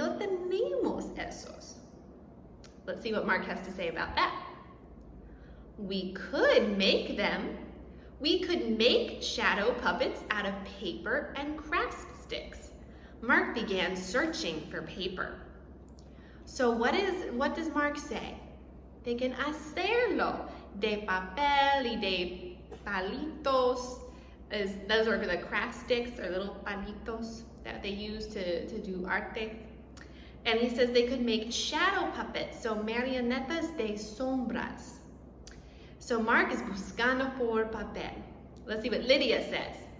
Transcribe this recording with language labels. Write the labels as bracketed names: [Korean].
[Spanish] No tenemos esos. [English] Let's see what Mark has to say about that. We could make them. We could make shadow puppets out of paper and craft sticks. Mark began searching for paper. So what does Mark say? They can [Spanish] hacerlo de papel y de palitos. [English] Those are the craft sticks, or little palitos that they use to do arte. And he says they could make shadow puppets, so [Spanish] marionetas de sombras. [English] So Mark is [Spanish] buscando por papel. [English] Let's see what Lydia says.